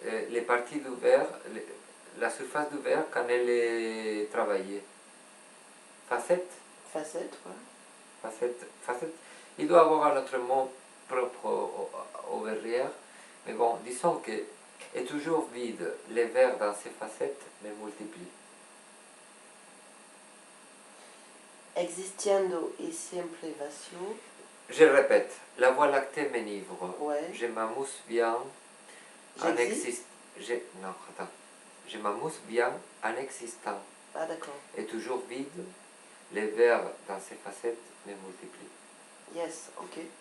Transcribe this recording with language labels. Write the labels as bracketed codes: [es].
[fr] Les parties du verre, la surface du verre quand elle est travaillée. Facette? Facette, ouais. Facette. Il doit avoir un autre mot propre au verrière, mais bon, disons que est toujours vide. Les verres dans ses facettes me multiplient. [es] Existiendo y siempre vacío. [fr] Je répète, la Voie lactée m'enivre. Ouais. Je m'amuse bien en J'existe. Non, attends. Je m'amuse bien en existant. Ah d'accord. Et toujours vide, les verres dans ses facettes me multiplient. [en] Yes, ok.